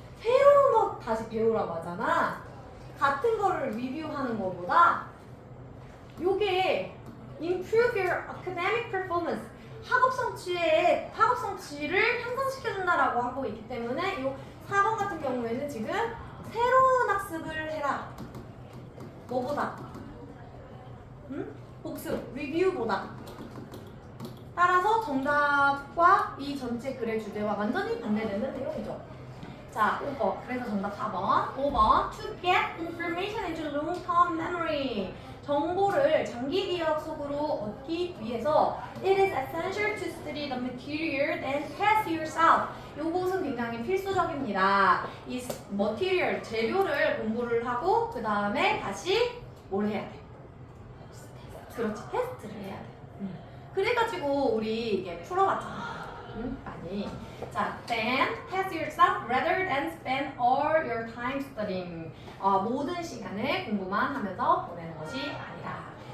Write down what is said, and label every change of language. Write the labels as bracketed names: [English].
[Korean] 새로운 거 다시 배우라고 하잖아. 같은 거를 리뷰하는 거보다 요게 [English] improve your academic performance [Korean] 학업 성취를 향상시켜준다라고 하고 있기 때문에 요 4번 같은 경우에는 지금 새로운 학습을 해라. 뭐보다? 복습, 리뷰보다. 따라서 정답과 이 전체 글의 주제와 완전히 반대되는 내용이죠. 자, 5번. 그래서 정답 4번. 5번. [English] To get information into long-term memory. [Korean] 정보를 장기 기억 속으로 얻기 위해서 [English] it is essential to study the material and test yourself. [Korean] 요것은 굉장히 필수적입니다. 이 material, 재료를 공부를 하고 그 다음에 다시 뭘 해야 돼? 그렇지, 테스트를 해야 돼. 그래가지고 우리 이게 풀어봤잖아. 많이. 자, then [English] test yourself rather than spend all your time studying. [Korean] 모든 시간을 공부만 하면서 보내는 것이 아니라.